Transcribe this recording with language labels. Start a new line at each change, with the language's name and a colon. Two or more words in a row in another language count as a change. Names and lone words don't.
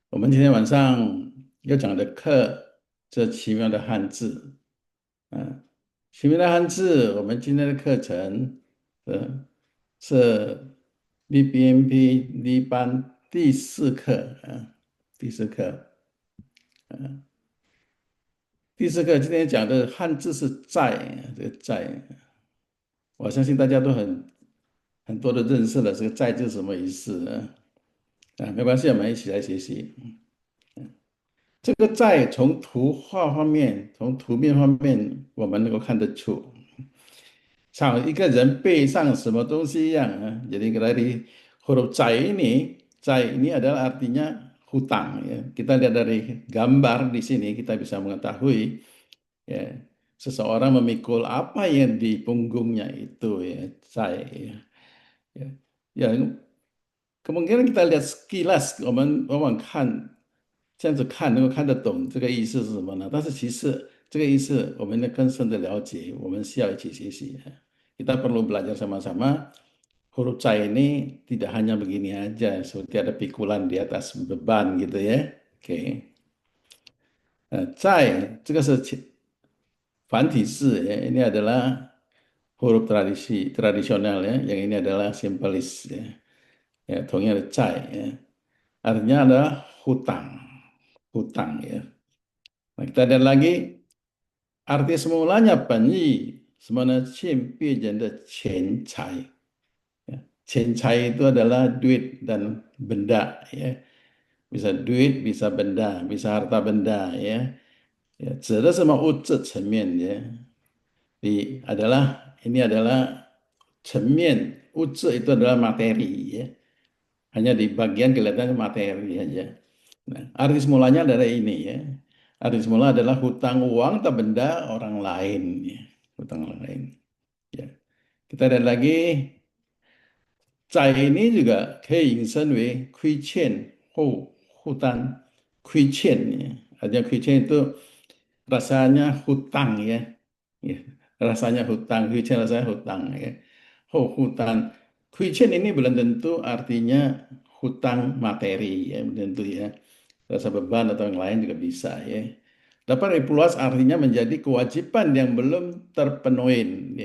Chinese: 我们今天晚上要讲的课，这奇妙的汉字，奇妙的汉字，我们今天的课程，是 BBNP 一班第四课，第四课，第四课今天讲的汉字是在，这个在，我相信大家都很多的认识了，这个在字什么意思呢？没关系，我们一起来学习。这个在从图画方面，从图面方面，我们能够看得出，像一个人背上什么东西一样啊。
Indonesian: Jadi dari huruf cai ini adalah artinya hutang ya. Kita lihat dari gambar di sini kita bisa mengetahui ya seseorang memikul apa yang di punggungnya itu ya cai ya. Ya, ya, kemungkinan kita lihat sekilas，
Chinese: 我们看这样子看能够看得懂这个意思是什么呢？但是其实这个意思我们的更深的了解，我们需要一起学习。
Indonesian: Kita perlu belajar sama-sama. Huruf C ini tidak hanya begini aja, seperti ada pikulan di atas beban gitu ya. Oke.
Chinese: C 这个是繁体字 ya.
Indonesian: Ini adalah huruf tradisional ya. Yang ini adalah simbolis ya. Ya,
Chinese: 同样的
Indonesian: C ya. Artinya adalah hutang. Hutang ya. Nah, kita lihat lagi arti semulanya penyi sebenarnya
Chinese: 欠别人的钱财.
Indonesian: Ya. 钱财 itu adalah duit dan benda ya. Bisa duit, bisa benda, bisa harta benda ya. Ya,
Chinese: 指的是什么物质层面
Indonesian: ya. Ini adalah
Chinese: 层面物质
Indonesian: itu adalah materi ya. Hanya di bagian kelihatannya materi aja. Nah, arti semulanya adalah ini ya. Arti semula adalah hutang uang atau benda orang lain ya. Hutang orang lain. Ya. Kita lihat lagi, 债 ini juga
Chinese: 可以引申为亏欠或负担。亏欠
Indonesian: ya. Artinya 亏欠 itu rasanya hutang ya. Ya. Rasanya hutang, 亏欠 rasanya hutang ya. Hutang. 亏欠 ini belum tentu artinya hutang materi ya, belum tentu ya. Rasa beban atau yang lain juga bisa ya. Dapat diperluas artinya menjadi kewajiban yang belum terpenuhi ya.